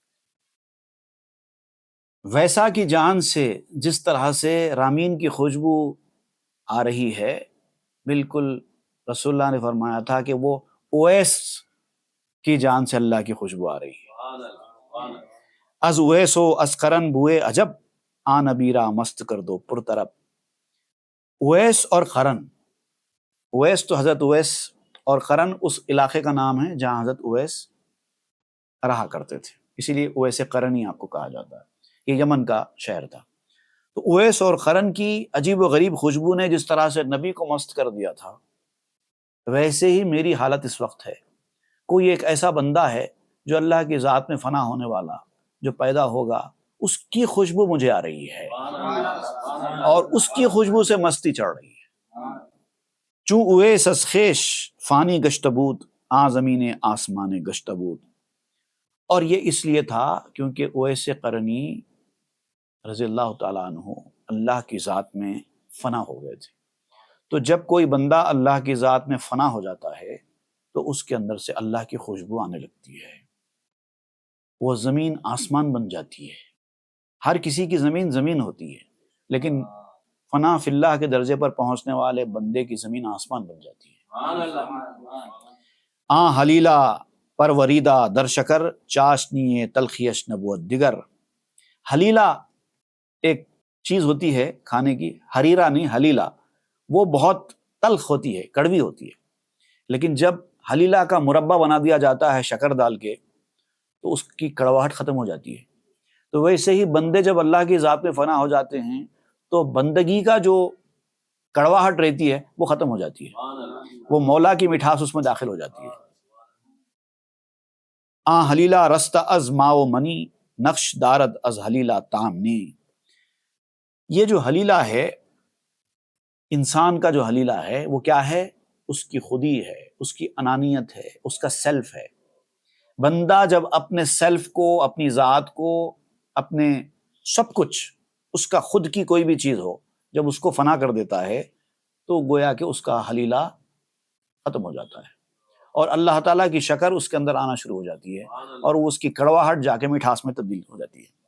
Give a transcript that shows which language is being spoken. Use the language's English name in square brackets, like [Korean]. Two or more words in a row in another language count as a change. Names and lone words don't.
[Urdu] ویسا کی جان سے جس طرح سے رامین کی خوشبو آ رہی ہے، بالکل رسول اللہ نے فرمایا تھا کہ وہ اویس کی جان سے اللہ کی خوشبو آ رہی ہے۔ [Persian] از اویس و از قرن بوئے عجب، آ نبیرا مست کر دو پرطرب۔ [Urdu] اویس اور قرن، اویس تو حضرت اویس اور قرن اس علاقے کا نام ہے جہاں حضرت اویس رہا کرتے تھے، اسی لیے اویس قرنی آپ کو کہا جاتا ہے۔ یہ یمن کا شہر تھا۔ تو اویس اور قرن کی عجیب و غریب خوشبو نے جس طرح سے نبی کو مست کر دیا تھا، ویسے ہی میری حالت اس وقت ہے۔ کوئی ایک ایسا بندہ ہے جو اللہ کی ذات میں فنا ہونے والا، جو پیدا ہوگا، اس کی خوشبو مجھے آ رہی ہے اور اس کی خوشبو سے مستی چڑھ رہی ہے۔ [Persian] چوں اویس از خیش فانی گشت بود، آ زمین آسمان گشت بود۔ [Urdu] اور یہ اس لیے تھا کیونکہ اویس قرنی [Arabic] رضی اللہ تعالیٰ عنہ [Urdu] اللہ کی ذات میں فنا ہو گئے تھے۔ تو جب کوئی بندہ اللہ کی ذات میں فنا ہو جاتا ہے تو اس کے اندر سے اللہ کی خوشبو آنے لگتی ہے، وہ زمین آسمان بن جاتی ہے۔ ہر کسی کی زمین زمین ہوتی ہے، لیکن [Arabic] فنا فی اللہ [Urdu] کے درجے پر پہنچنے والے بندے کی زمین آسمان بن جاتی ہے۔ [Persian] آ حلیلہ پروریدہ در شکر، چاشنی تلخیش نبوت دیگر۔ [Urdu] حلیلہ ایک چیز ہوتی ہے کھانے کی، حریرہ نہیں، حلیلہ، وہ بہت تلخ ہوتی ہے، کڑوی ہوتی ہے، لیکن جب حلیلہ کا مربع بنا دیا جاتا ہے شکر ڈال کے تو اس کی کڑواہٹ ختم ہو جاتی ہے۔ تو ویسے ہی بندے جب اللہ کی ذات میں فنا ہو جاتے ہیں تو بندگی کا جو کڑواہٹ رہتی ہے وہ ختم ہو جاتی ہے، وہ مولا کی مٹھاس اس میں داخل ہو جاتی ہے۔ [Persian] آ حلیلہ رست از ماو منی، نقش دارد از حلیلہ تامنی۔ [Urdu] یہ جو حلیلہ ہے، انسان کا جو حلیلہ ہے وہ کیا ہے؟ اس کی خودی ہے، اس کی انانیت ہے، اس کا سیلف ہے۔ بندہ جب اپنے سیلف کو، اپنی ذات کو، اپنے سب کچھ، اس کا خود کی کوئی بھی چیز ہو، جب اس کو فنا کر دیتا ہے تو گویا کہ اس کا حلیلہ ختم ہو جاتا ہے اور اللہ تعالیٰ کی شکر اس کے اندر آنا شروع ہو جاتی ہے اور وہ اس کی کڑواہٹ جا کے مٹھاس میں تبدیل ہو جاتی ہے۔